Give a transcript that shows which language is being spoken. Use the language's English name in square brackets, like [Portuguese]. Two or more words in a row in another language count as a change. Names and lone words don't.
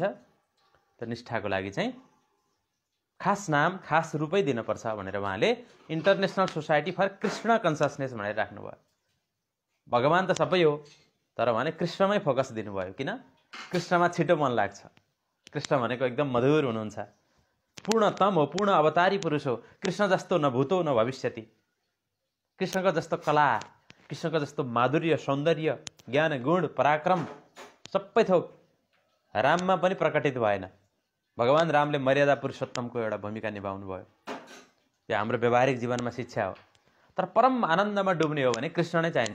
[Nepali] त्यो निष्ठाको लागि चाहिँ खास नाम खास रूपै दिनुपर्छ भनेर उहाँले इन्टरनेसनल सोसाइटी फर कृष्ण कन्सियसनेस भनेर राख्नुभयो। भगवान त सबै हो, तर उहाँले कृष्णमै फोकस दिनुभयो। किन? कृष्णमा छिटो मन लाग्छ। कृष्ण भनेको एकदम मधुर हुनुहुन्छ, पूर्णतम हो, पूर्ण अवतारी पुरुष हो। कृष्ण जस्तो [Sanskrit] न भूतो न भविष्यति। [Nepali] कृष्णको जस्तो कला, कृष्णको जस्तो माधुर्य, सौन्दर्य, ज्ञान, गुण, पराक्रम सबै थोक राममा पनि प्रकटित भएन। भगवान रामले मर्यादा पुरुषोत्तमको एउटा भूमिका निभाउनु भयो। यो हाम्रो व्यवहारिक जीवनमा शिक्षा हो। तर परम आनन्दमा डुब्ने हो भने कृष्ण नै चाहिन्छ।